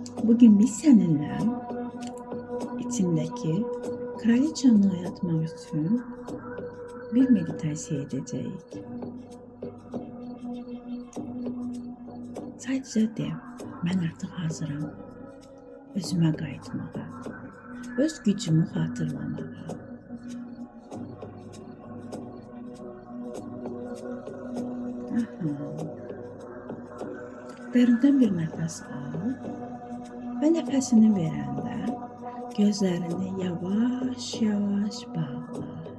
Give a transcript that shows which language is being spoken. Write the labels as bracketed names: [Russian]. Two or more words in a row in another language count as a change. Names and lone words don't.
[Turkish] Bugün biz seninle içindeki kraliçanı oyatmak için bir meditasiya edeceğiz. Sadece de, ben artık hazırım. [Azerbaijani] Özüme qayıtmağa, öz gücümü hatırlamağa. Dərindən bir nəfəs al və nəfəsini verəndə gözlərini yavaş-yavaş bağla.